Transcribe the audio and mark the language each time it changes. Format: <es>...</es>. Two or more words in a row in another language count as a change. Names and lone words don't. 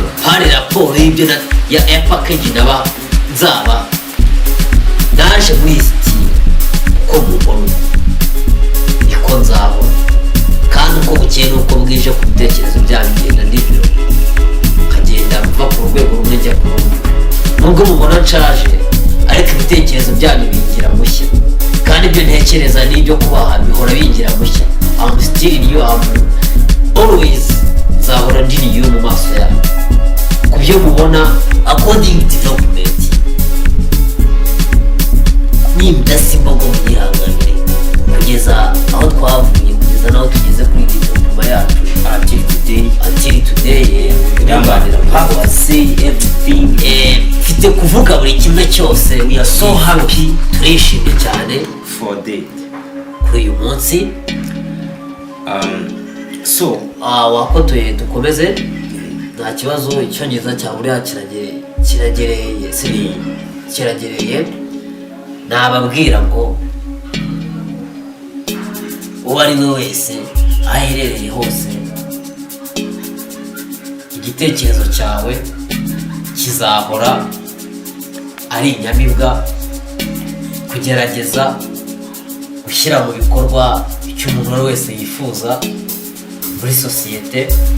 <rw>Hari raporo y'ibyo ya package nzaba naje muri Steam, ko mubona niko nzabona, kandi uko bukeye n'uko bwije ku bitekerezo byanyu ngenda ndivyo nkagenda mva ku rwego rumwe njya ku rundi. Nubwo mubona nshaje, ariko ibitekerezo byanyu bingira mushya, kandi ibyo ntekereza n'ibyo kubaha bihora bingira mushya.</rw> <en>I'm still new, I'm always</en> <rw>nzahora ndi new mu maso yanyu ku byo mubona</rw> <en>according development.</en> <rw>Nimudasiba ngo mwihanganire kugeza aho twavuye, kugeza n'aho tugeze kuri iyi development yacu</rw> <en>until today. I say everything.</en> <rw>Mfite kuvuga buri kimwe cyose.</rw> <en>We are so happy,</en> <rw>turishimye cyane</rw> <en>For that.</en> <rw>kuri uyu munsi.</rw> <en>So</en> <rw>wakotoye dukomeze, nta kibazo. Icyongereza cya buriya kiragereye. Nababwira ngo uwo ari we wese aho aherereye hose, igitekerezo cyawe kizahora ari inyamibwa kugerageza gushyira mu bikorwa icyo umuntu wese yifuza muri sosiyete.</rw>